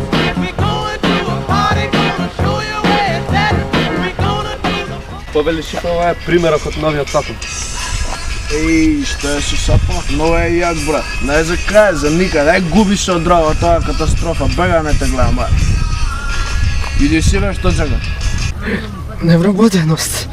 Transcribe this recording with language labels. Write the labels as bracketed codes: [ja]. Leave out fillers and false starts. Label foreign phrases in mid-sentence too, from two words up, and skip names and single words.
[en] We're going to a party, gonna show you where it's at. We're gonna do the [mk] Повелиш, ова е примерот од новиот сапун. Еј, што е со сапунот? Много е јак, брат. Не за крај, за никаде. Ај губи се од дрова, тоа е катастрофа. Бега, не те гледам, бе. Види си, бе, што чека? Невработеност.